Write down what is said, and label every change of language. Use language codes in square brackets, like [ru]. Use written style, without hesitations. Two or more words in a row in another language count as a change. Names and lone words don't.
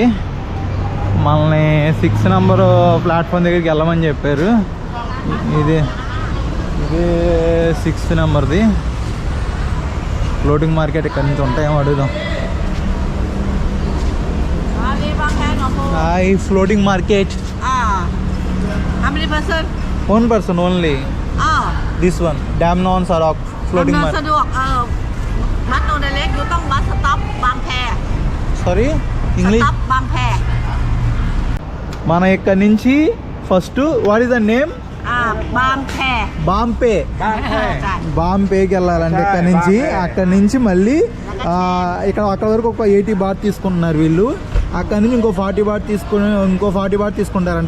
[te] మనల్ని 6 [en] number platform [te] దగ్గరికి వెళ్ళమని చెప్పారు. ఇది 6 నెంబర్ది [en] floating market. [te] ఇక్కడ నుంచి ఉంటాయేమో అడుగుదాం. [en] hi, floating market. How many person? One person only. This one, Dam Non Sarawak floating market. [th] สะดวกมัดโนเดเล็กอยู่ต้องวัดสต็อปบางแพ [en] Sorry, English. [th] สต็อปบางแพ [te] మన ఇక్కడ నుంచి [en] first what is the name? [te] బాంపేకి వెళ్ళాలంటే అక్కడ నుంచి మళ్ళీ అక్కడ వరకు ఒక 80 బాట్ తీసుకుంటున్నారు వీళ్ళు. అక్కడ నుంచి ఇంకో 40 బాట్ తీసుకుంటారంట.